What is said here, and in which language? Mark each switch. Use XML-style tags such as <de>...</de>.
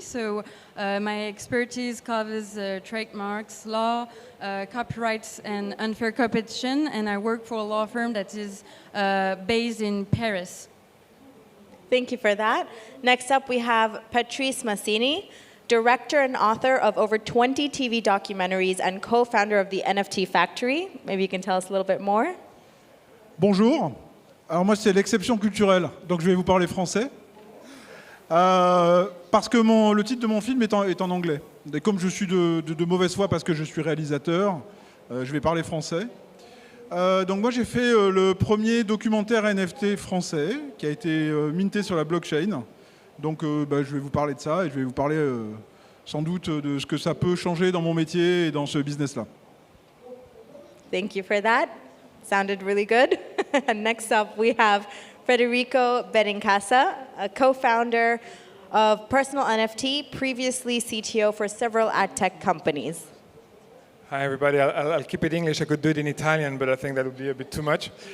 <en>So my expertise covers trademarks, law, copyrights, and unfair competition, and I work for a law firm that is based in Paris. Thank you for that. Next up, we have Patrice Masini, director and author of over 20 TV documentaries and co-founder of the NFT Factory. Maybe you can tell us a little bit more.</en> <fr>Bonjour. Alors moi, c'est l'exception culturelle, donc je vais vous parler français. Parce que le titre de mon film est en anglais. Et comme je suis de mauvaise foi parce que je suis réalisateur, je vais parler français. Donc moi, j'ai fait le premier documentaire NFT français qui a été minté sur la blockchain. Donc je vais vous parler de ça et je vais vous parler sans doute de ce que ça peut changer dans mon métier et dans ce business-là.</fr> <en>Thank you for that. Sounded really good. And next up, we have Federico Benincasa, a co-founder of Personal NFT, previously CTO for several ad tech companies. Hi, everybody. I'll keep it English. I could do it in Italian, but I think that would be a bit too much.</en>